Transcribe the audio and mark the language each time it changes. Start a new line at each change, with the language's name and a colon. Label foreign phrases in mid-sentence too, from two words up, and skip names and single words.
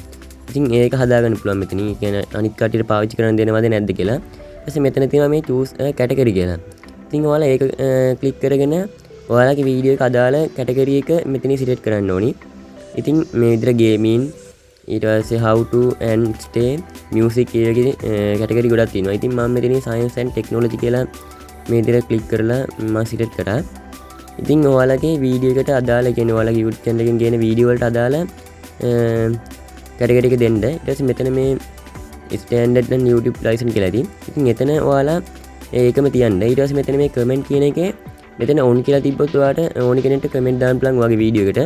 Sinhala: ඉතින් ඒක හදාගන්න පුළුවන් මෙතන. ඒ කියන්නේ අනිත් කට්ටියට පාවිච්චි කරන්න දෙනවද නැද්ද කියලා. ඊපස්සේ මෙතන තියෙනවා මේ
English: choose category
Sinhala: කියලා. ඉතින් ඔයාලා ඒක ක්ලික් කරගෙන ඔයාලගේ වීඩියෝ එක අදාළ category එක මෙතන සිලෙක්ට් කරන්න ඕනි. ඉතින් මේ විදිහට gaming, ඊට පස්සේ
English: how to and stay,
Sinhala: music ඒ වගේ category ගොඩක් තියෙනවා. ඉතින් මම මෙතන
English: science and technology
Sinhala: කියලා මේ විදිහට ක්ලික් කරලා මම සිලෙක්ට් කරා. ඉතින් ඔයාලගේ වීඩියෝ එකට අදාළ, කියන්නේ ඔයාලගේ
English: YouTube channel
Sinhala: එකෙන් ගේන වීඩියෝ වලට අදාළ category එක දෙන්න. ඊට පස්සේ මෙතන මේ
English: standard and YouTube license
Sinhala: කියලා තියෙනවා. ඉතින් එතන ඔයාලා ඒකම තියන්න. ඊට පස්සේ මෙතන මේ comment කියන එකේ මෙතන on කියලා තිබ්බොත් ඔයාලට ඕනි කෙනෙක්ට comment දාන්න පුළුවන් ඔයාගේ වීඩියෝ එකට.